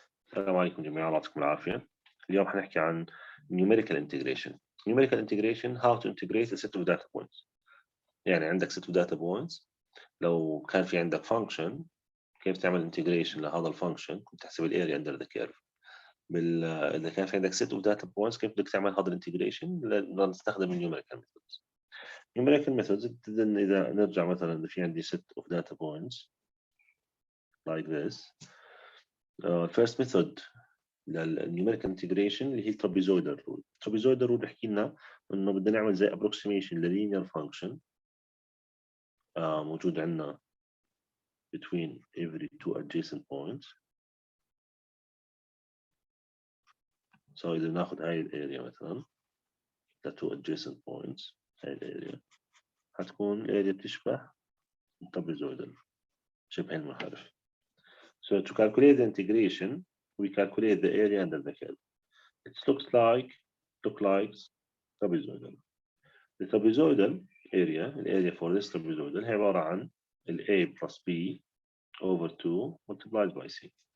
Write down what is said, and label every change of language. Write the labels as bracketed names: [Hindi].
[Arabic] السلام عليكم جميعا، الله يعطيكم العافية. اليوم حنحكي عن numerical integration. [English] Numerical integration how to integrate a set of data points. [Arabic] يعني عندك [English] set of data points، [Arabic] لو كان في عندك function كيف تعمل integration لهذا الفانكشن، تحسب الاريا [English] under the curve. [Arabic] إذا كان في عندك [English] set of data points [Arabic] كيف بدك تعمل هذا الانتجريشن؟ نستخدم [English] numerical methods. numerical methods [Arabic] إذا نرجع مثلا إذا في عندي [English] set of data points like this. First method للنيوميريكال integration [Arabic] اللي هي [English] الترابيزويدال رول. الترابيزويدال رول [Arabic] بيحكي لنا انه بدنا نعمل زي [English] approximation للينير function [Arabic] موجود عندنا [English] between every two adjacent points. [Arabic] so إذا ناخذ هاي الاريا مثلا [English] the two adjacent points، [Arabic] هاي الاريا حتكون الاريا بتشبه الترابيزويدال شبه المنحرف. [English] So to calculate the integration we calculate the area under the curve. It looks like trapezoidal. The trapezoidal area for this trapezoidal [Arabic] هي عبارة عن [English] A plus B over 2 multiplied by C.